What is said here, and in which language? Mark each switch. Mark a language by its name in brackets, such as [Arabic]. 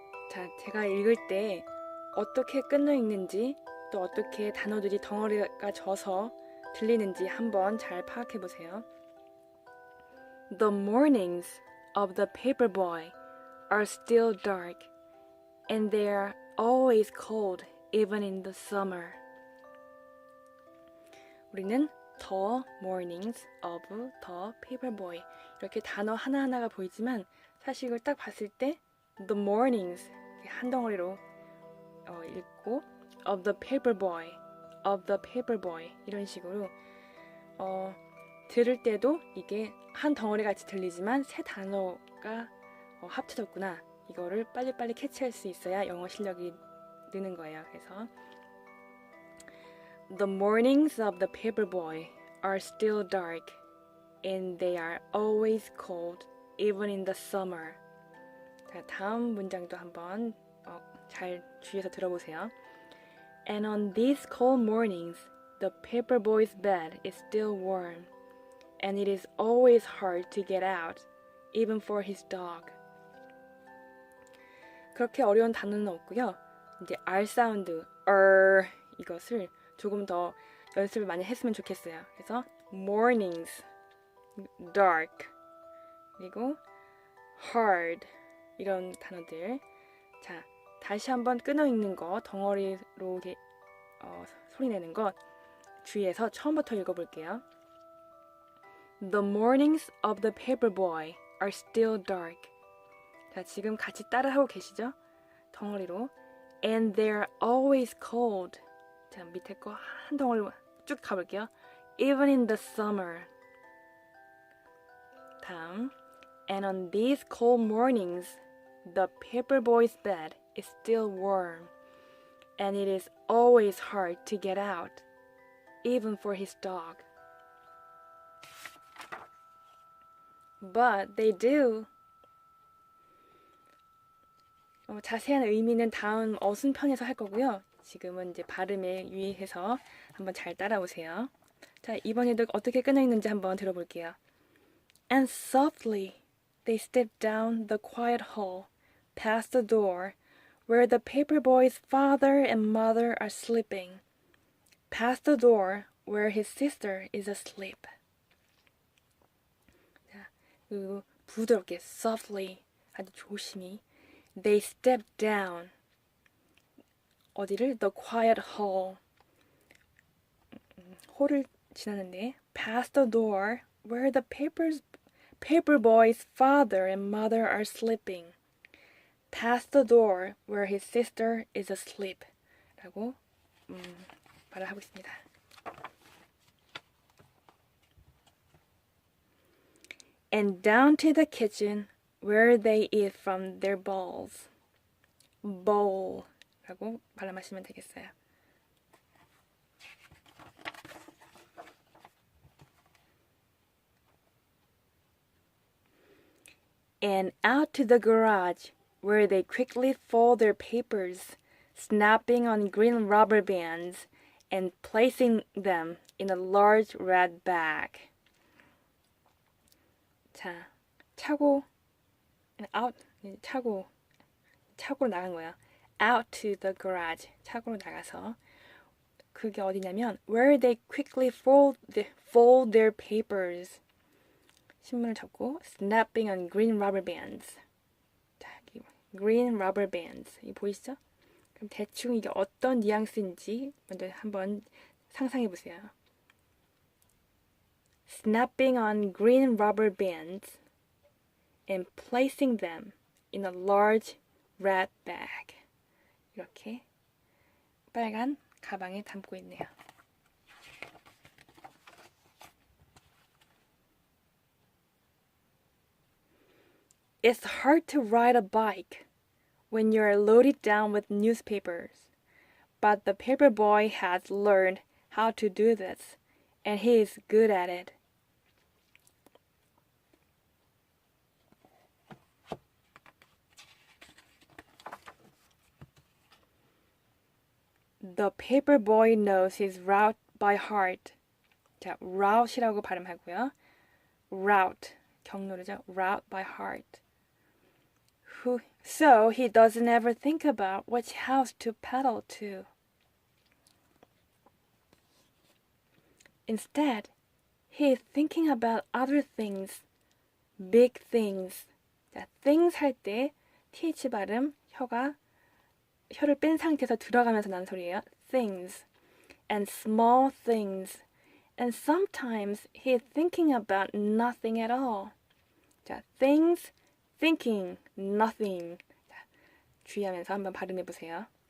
[Korean] 자, 제가 읽을 때 어떻게 끊어 읽는지 또 어떻게 단어들이 덩어리가 져서 들리는지 한번 잘 파악해 보세요. [English] The mornings of the paperboy are still dark, and they are always cold, even in the summer. [Korean] 우리는 [English] the mornings of the paperboy [Korean] 이렇게 단어 하나하나가 보이지만 사실 이걸 딱 봤을 때 [English] the mornings [Korean] 한 덩어리로 읽고 [English] of the paperboy [Korean] 이런 식으로 들을 때도 이게 한 덩어리 같이 들리지만 세 단어가 합쳐졌구나. 이거를 빨리빨리 캐치할 수 있어야 영어 실력이 느는 거예요. 그래서 [English] The mornings of the paperboy are still dark, and they are always cold, even in the summer. [Korean] 자, 다음 문장도 한번 잘 주의해서 들어보세요. [English] And on these cold mornings, the paperboy's bed is still warm, and it is always hard to get out, even for his dog. [Korean] 그렇게 어려운 단어는 없고요. 이제 R 사운드, 이것을 조금 더 연습을 많이 했으면 좋겠어요. 그래서 mornings, dark, 그리고 hard 이런 단어들. 자, 다시 한번 끊어 읽는 거, 덩어리로 이렇게 소리 내는 것 주의해서 처음부터 읽어볼게요. [English] The mornings of the paperboy are still dark. [Korean] 자, 지금 같이 따라하고 계시죠? 덩어리로. [English] And they're always cold. [Korean] 자, 밑에 거 한 덩어리로 쭉 가볼게요. [English] Even in the summer. [Korean] 다음. [English] And on these cold mornings, the paperboy's bed is still warm, and it is always hard to get out, even for his dog. But they do. [Korean] 자세한 의미는 다음 어순편에서 할 거고요. 지금은 이제 발음에 유의해서 한번 잘 따라오세요. 자, 이번에도 어떻게 끊어 있는지 한번 들어볼게요. [English] And softly they step down the quiet hall, past the door, where the paperboy's father and mother are sleeping, past the door where his sister is asleep. [Korean] 자, 그리고 부드럽게 [English] softly [Korean] 아주 조심히 [English] they step down [Korean] 어디를? [English] The quiet hall [Korean] 홀을 지나는데 [English] past the door where the paperboy's father and mother are sleeping, past the door where his sister is asleep [Korean] 라고 말을 하고 있습니다. [English] And down to the kitchen where they eat from their bowls. [Korean] bowl 라고 발음하시면 되겠어요. [English] And out to the garage where they quickly fold their papers, snapping on green rubber bands and placing them in a large red bag. [Korean] 자, 차고 나간 거야. [English] Out to the garage. [Korean] 차고로 나가서. 그게 어디냐면 [English] where they quickly fold their papers. [Korean] 신문을 접고 [English] snapping on green rubber bands. [Korean] 자, [English] green rubber bands. [Korean] 이거 보이시죠? 그럼 대충 이게 어떤 뉘앙스인지 먼저 한번 상상해 보세요. [English] Snapping on green rubber bands and placing them in a large red bag. [Korean] 이렇게 빨간 가방에 담고 있네요. [English] It's hard to ride a bike when you're loaded down with newspapers, but the paperboy has learned how to do this, and he is good at it. The paperboy knows his route by heart. [Korean] 자, route이라고 발음하고요. [English] route, [Korean] 경로로죠. [English] route by heart. So he doesn't ever think about which house to pedal to. Instead, he is thinking about other things, big things. [Korean] 자, things 할 때 th 발음, 혀를 뺀 상태에서 들어가면서 나는 소리예요. [English] things. And small things. And sometimes he is thinking about nothing at all. 자, things, thinking, nothing. [Korean] 자, 주의하면서 한번 발음해 보세요.